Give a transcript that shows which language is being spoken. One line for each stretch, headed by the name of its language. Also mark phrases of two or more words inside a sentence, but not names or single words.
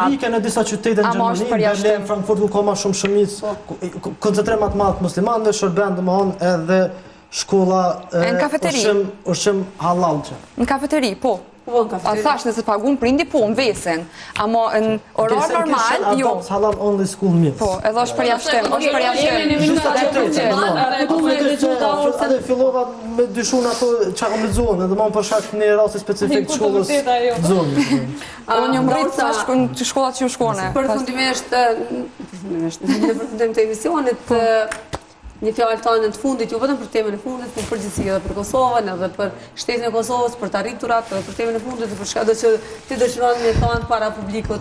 Albanian: Në disa qytete në Gjermani, Berlin, Frankfurt ku ka më shumë shumicë, koncentrim më të madh muslimanëve, shërben domthonë edhe shkolla ushqim halal. Në kafeteri, po. A thash nëse pagun prindi, po, në vesen. Amo në orar normal, jo.
English: Halal only school meals.
Albanian: Po, edhe është përjashtim, Edhe fillova me dyshun ato që kam lexuar, edhe më për shkak një rasti specifik të shkollës zonës. Unë jam rritë në shkollat që ju shkone. Përfundimisht, në përfundim të emisionit, një fjalë tonë të fundit, jo vetëm për temën e fundit, por përgjithësi edhe për Kosovën, edhe për shtetin e Kosovës, për të arriturat, edhe për temën e fundit, për çka do që ti dëshiron me thonë para publikut.